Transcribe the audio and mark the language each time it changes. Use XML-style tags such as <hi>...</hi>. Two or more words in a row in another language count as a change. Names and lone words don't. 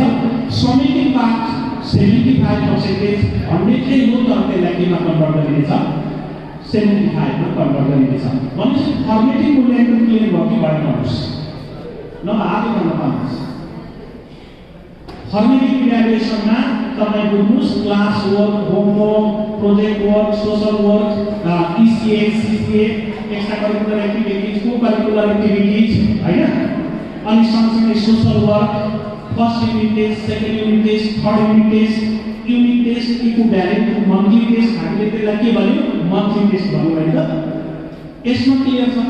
<en>summative part</en> <ne>75%, 100 के हो तर त्यसलाई केमा कन्भर्ट गरिनेछ? 75 मा कन्भर्ट गरिनेछ। भनेपछि फर्मेटिभ मूल्याङ्कन क्लियर भयो कि भएन भन्नुहोस् न, आदि गर्न पाउनुहोस्।</ne> <en>formative evaluationमा</en> <ne>तपाईँ बुझ्नुहोस्</ne> <en>class work, homework, project work, social work, ECA, CCA, extra curricular activities, co curricular activities, को करिकुलर एक्टिभिटिज</en> <ne>हैन, अनि सँगसँगै</ne> <en>social work, first unit test, second unit test, third unit test, unit test equivalent, monthly test,</en> <ne>हामीले त्यसलाई के भन्यो</ne> <en>monthly test</en> <ne>भन्यो है त। यसमा क्लियर छ?</ne>